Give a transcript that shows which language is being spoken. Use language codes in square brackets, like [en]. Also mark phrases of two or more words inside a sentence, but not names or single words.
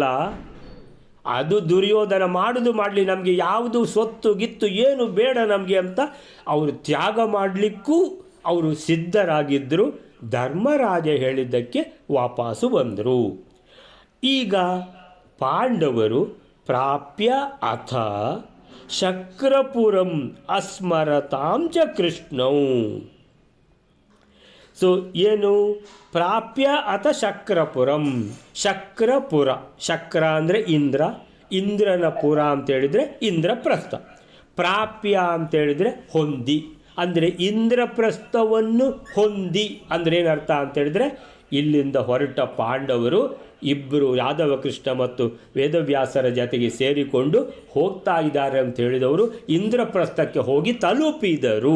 [kn] ಅದು ದುರ್ಯೋಧನ ಮಾಡಲಿ, ನಮಗೆ ಯಾವುದು ಸ್ವತ್ತು ಗಿತ್ತು ಏನು ಬೇಡ ನಮಗೆ ಅಂತ ಅವರು ತ್ಯಾಗ ಮಾಡಲಿಕ್ಕೂ ಅವರು ಸಿದ್ಧರಾಗಿದ್ದರು. ಧರ್ಮರಾಜ ಹೇಳಿದ್ದಕ್ಕೆ ವಾಪಸ್ಸು ಬಂದರು. ಈಗ ಪಾಂಡವರು [sa] प्राप्य अथ शक्रपुरं अस्मरतां च कृष्णौ. [kn] ಸೊ ಏನು [sa] प्राप्य अथ शक्रपुरं, [kn] ಶಕ್ರ ಅಂದರೆ ಇಂದ್ರನ ಪುರ ಅಂತೇಳಿದರೆ ಇಂದ್ರಪ್ರಸ್ಥ. ಪ್ರಾಪ್ಯ ಅಂತೇಳಿದರೆ ಹೊಂದಿ, ಅಂದರೆ ಇಂದ್ರಪ್ರಸ್ಥವನ್ನು ಹೊಂದಿ ಅಂದರೆ ಏನರ್ಥ ಅಂತೇಳಿದರೆ ಇಲ್ಲಿಂದ ಹೊರಟ ಪಾಂಡವರು ಇಬ್ಬರು ಯಾದವ ಕೃಷ್ಣ ಮತ್ತು ವೇದವ್ಯಾಸರ ಜೊತೆಗೆ ಸೇರಿಕೊಂಡು ಹೋಗ್ತಾ ಇದ್ದಾರೆ ಅಂತ ಹೇಳಿದವರು ಇಂದ್ರಪ್ರಸ್ಥಕ್ಕೆ ಹೋಗಿ ತಲುಪಿದರು.